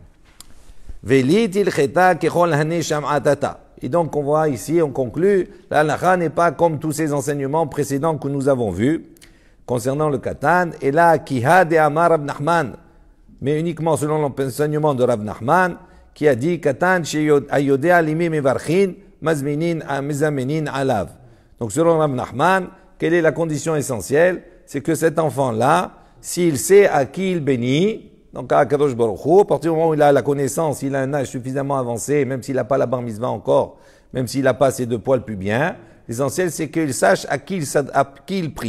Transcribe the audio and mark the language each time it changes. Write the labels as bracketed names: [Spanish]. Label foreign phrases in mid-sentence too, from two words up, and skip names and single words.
[French] Et donc on voit ici, on conclut, la halakha n'est pas comme tous ces enseignements précédents que nous avons vus concernant le katan, et là, [Aramaic] כהא דאמר רב נחמן, [French] mais uniquement selon l'enseignement de Rav Nachman, qui a dit [Hebrew] קטן היודע למי מברכין מזמנין מזמנין עליו. [French] Donc selon Rav Nachman, quelle est la condition essentielle? C'est que cet enfant-là, s'il sait à qui il bénit, donc à [Hebrew] קדוש ברוך הוא, [French] à partir du moment où il a la connaissance, il a un âge suffisamment avancé, même s'il n'a pas la [Hebrew] בר מצווה [French] encore, même s'il n'a pas ses 2 poils pubiens, l'essentiel c'est qu'il sache à qui il prie.